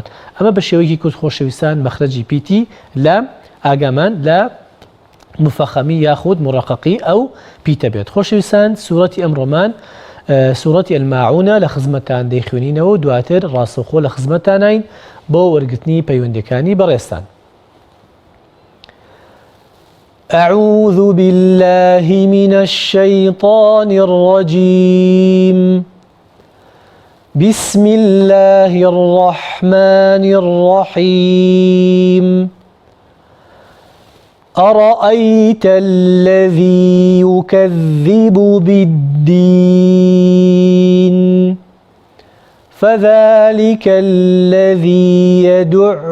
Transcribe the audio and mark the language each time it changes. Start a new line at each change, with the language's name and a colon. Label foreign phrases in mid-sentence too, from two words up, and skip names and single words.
Central Kurdish: ئەمە بە شێوەیەکی کورد خۆشەویستان مەخرەجی پیتی لە ئاگامان لە مفەخەمی یاخود مڕەقەقی ئەو پیتە بێت. خۆشەویستان سوورەتی ئەمڕۆمان سوورەتی ئەلماعونە لە خزمەتان دەیخوێنینەوە دواتر ڕاستەوخۆ لە خزمەتانین بۆ وەرگرتنی پەیوەندەکانی بەڕێستان.
Arabic: أعوذ بالله من الشيطان الرجيم بسم الله الرحمن الرحيم أرأيت الذي يكذب بالدين فذلك الذي يدع